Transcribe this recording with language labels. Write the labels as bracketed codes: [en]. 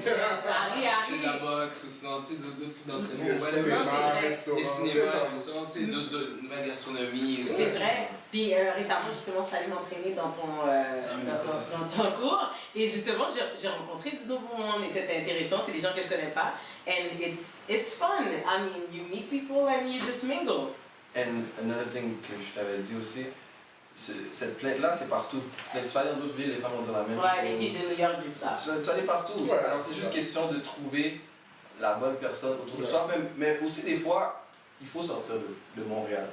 [fr] C'est de la boxe, ou sinon d'autres types d'entraînement. Des cinémas, restaurants, de nouvelle gastronomie. C'est vrai. Puis récemment, justement, je suis allée m'entraîner dans ton cours. Et justement, j'ai rencontré du nouveau monde et c'était intéressant. C'est des gens que je connais pas. [en] And it's fun. I mean, you meet people and you just mingle. And another thing [fr] que je t'avais dit aussi, cette plainte-là, c'est partout. Tu vas aller dans d'autres villes, les femmes vont dire la même chose. Ouais, les filles de New York disent ça. Tu vas aller partout. Ouais, alors c'est juste question de trouver la bonne personne autour de soi. Mais aussi des fois, il faut sortir de Montréal.